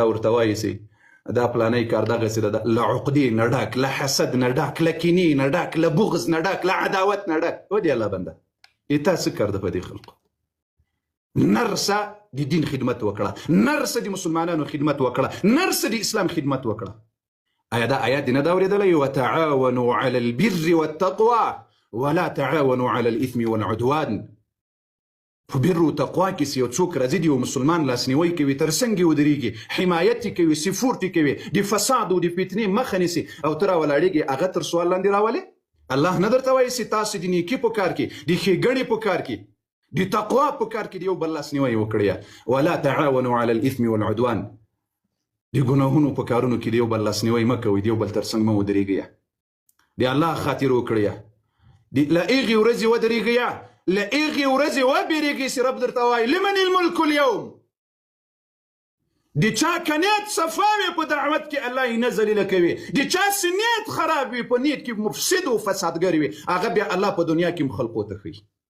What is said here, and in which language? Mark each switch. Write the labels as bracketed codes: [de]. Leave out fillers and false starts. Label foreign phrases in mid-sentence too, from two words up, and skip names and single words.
[ps] ورته وایي چې دا پلانی کار دغسې ده له عقدې نه ډک له حسد نه ډک له کینې نه ډک له بغض نه ډک له عداوت نه ډک ودې الله بنده تا څه کار ده په دې خلقو نرسه د دین خدمت وکړه نرسه د مسلمانانو خدمت وکړه نرسه د اسلام خدمت وکړه آیا دا آیات دې نه دا اورېدلی [ar] وتعاونوا على البر والتقوى ولا تعاونوا على الاثم والعدوان. [ps] په بر او تقوا کې یو څوک راځي دی او مسلمان لاسنیوي کوي تر څنګ ودرېږي حمایت کوي سپورټ کوي د فساد او د فتنې مخه نیسي او تر ولاړېږي هغه تر سوال لاندې راولي. الله نه درته وایي چې تاسو د نیکي په کار کې د ښېګڼې په کار کې د تقوا په کار کې د یو بل لاسنیوی وکړئ. [ar] ولا تعاونوا على الاثم والعدوان. [ps] د ګناهونو په کارونو کې د یو بل لاسنیوی مه کوئ، د یو بل تر څنګ مه ودرېږئ. د الله خاطر وکړئ، له هغې ورځې ودرېږئ، له هغې ورځې وبېرېږئ چې رب درته وایي [ar] لمن الملک اليوم. [ps] د چا که نیت صفا وي په دعوت کې الله یې نه ذلیله کوي، د چا چې نیت خراب وي په نیت کې مفسد او فسادګر وي هغه بیا الله په دنیا کې هم خلقو ته ښیي.